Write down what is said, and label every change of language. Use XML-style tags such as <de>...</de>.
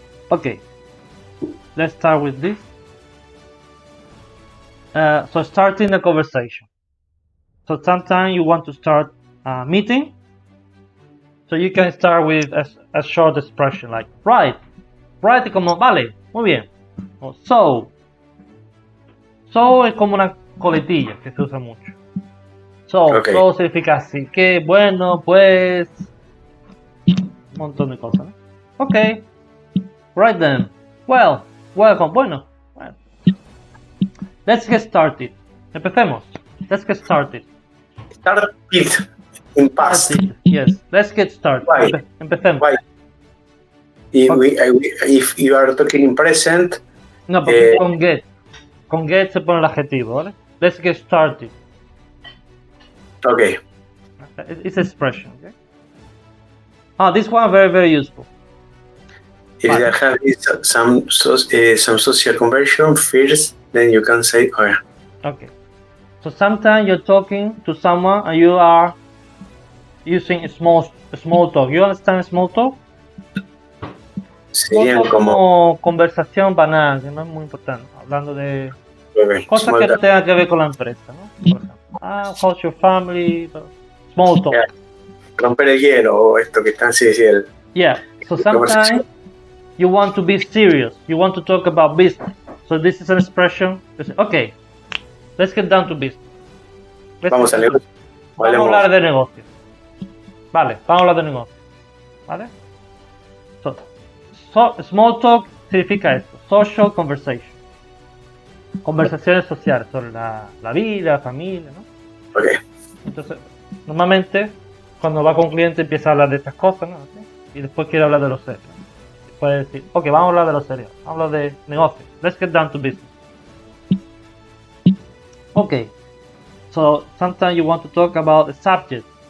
<en>Okay, let's start with this. So starting a conversation. So sometimes you want to start a meeting. So you can start with a short expression like right.</en> <es>Right es como vale, muy bien. O so. So es como una coletilla que se usa mucho.</es> <en>So, Okay.</en> <es>so significa así que, bueno, pues. Un montón de cosas, ¿no? Ok.</es> <en>Right then. Well, welcome. Bueno. Let's get started. Empecemos. Let's get started. Start it in past. Started. Yes. Let's get started. Why?</en> <es>Empecemos.</es> <en>Why? If you are talking in present.</en> <es>No, porque con get. Con get se pone el adjetivo, ¿vale?</es> <en>Let's get started. Okay. It's expression, okay? This one very, very useful. If you have some social conversion first, then you can say, oh yeah. Okay. So sometimes you're talking to someone and you are using small talk. You understand small talk?</en> <es>Serían como conversación banal, que no es muy importante. Hablando de cosas que no tengan que ver con la empresa, ¿no? Por ejemplo,</es> <en>how's your family? Small talk. Yeah.</en> <es>Romper el hielo o esto que están así.</es> <en>Yeah. So sometimes you want to be serious. You want to talk about business. So this is an expression. Okay, let's get down to business.</en> <es>Vamos a negocio. Vamos a hablar de negocio. Vale, vamos a hablar de negocio. ¿Vale? So, small talk significa esto.</es> <en>Social conversation.</en> <es>Conversaciones sociales sobre la vida, la familia, ¿no?</es> <en>Okay.</en> <es>Entonces, normalmente, cuando va con un cliente empieza a hablar de estas cosas, ¿no? Y después quiere hablar de los serios. Puede decir, ok, vamos a hablar de los serios. Vamos a hablar de negocio.</es> <en>Let's get down to business. Okay. So, sometimes you want to talk about the subject.</en>